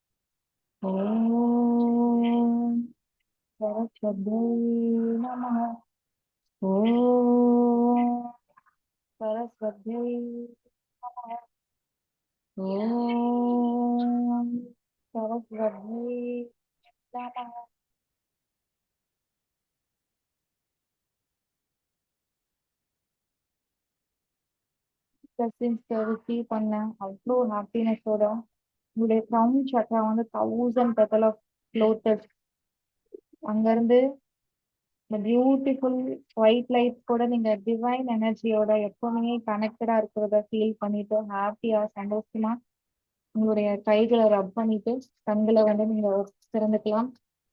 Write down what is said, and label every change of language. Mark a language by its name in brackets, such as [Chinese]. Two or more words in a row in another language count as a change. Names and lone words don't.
[Sanskrit] ॐ सरस्वती नमः. ॐ सरस्वती नमः. ॐ सरस्वती नमः. [Tamil] ரிசீவ் பண்ணேன் அவ்வளோ ஹாப்பினஸோட உங்களுடைய [English] crown chakra [Tamil] வந்து 1000 [English] petal of lotus [Tamil] அங்கிருந்து இந்த [English] beautiful white light [Tamil] கூட நீங்க [English] divine energy [Tamil] எப்பவுமே கனெக்டடா இருக்கிறத ஃபீல் பண்ணிட்டு ஹாப்பியா சந்தோஷமா உங்களுடைய கைகளை ரப் பண்ணிட்டு கண்களை வந்து நீங்க திறந்துக்கலாம்.